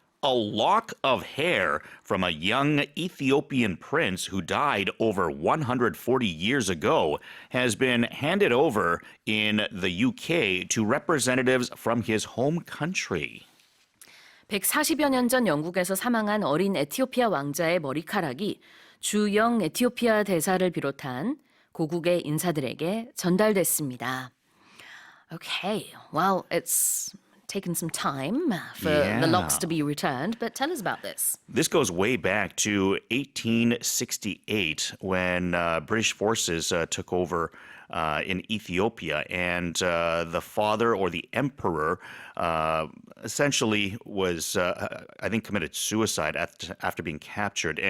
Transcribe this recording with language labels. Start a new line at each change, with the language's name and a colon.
English: a lock of hair from a young Ethiopian prince who died over 140 years ago has been handed over in the UK to representatives from his home country.
Korean: 140여 년 전 영국에서 사망한 어린 에티오피아 왕자의 머리카락이 주영 에티오피아 대사를 비롯한 고국의 인사들에게 전달됐습니다.
English: Okay, well, it's taken some time for the locks to be returned, but tell us about this. This goes way back to 1868 when British forces took over in Ethiopia, and the father or the emperor essentially was, I think, committed suicide after being captured.